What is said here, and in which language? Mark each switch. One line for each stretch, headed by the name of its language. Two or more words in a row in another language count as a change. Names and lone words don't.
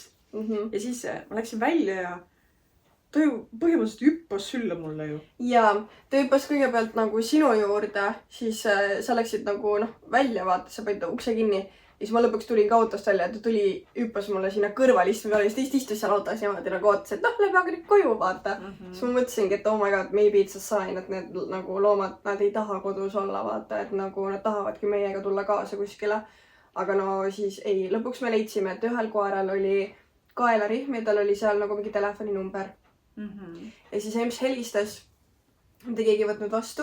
Estonian: Ja siis ma läksin välja ja ta ju põhimõtteliselt hüppas sülle mulle ju. Jaa, ta hüppas kõigepealt nagu sinu juurde, siis sa läksid nagu välja, vaata, sa panid ukse kinni. Ja siis ma lõpuks tulin ka autost välja, et ta hüppas mulle sinna kõrval istme peale, siis istus seal autos niimoodi nagu ootas, et läbi aga nüüd koju, vaata. Siis ma mõtlesingi, et
English: oh my god, maybe it's a sign,
Estonian: et need nagu loomad, nad ei taha kodus olla, vaata, et nagu nad tahavadki meiega tulla kaasa kuskile. Aga no siis ei, lõpuks me leidsime, et ühel koeral oli kaelarihm ja tal oli seal nagu mingi telefoninumber. Ja siis Ems helistas, mida keegi võtnud vastu.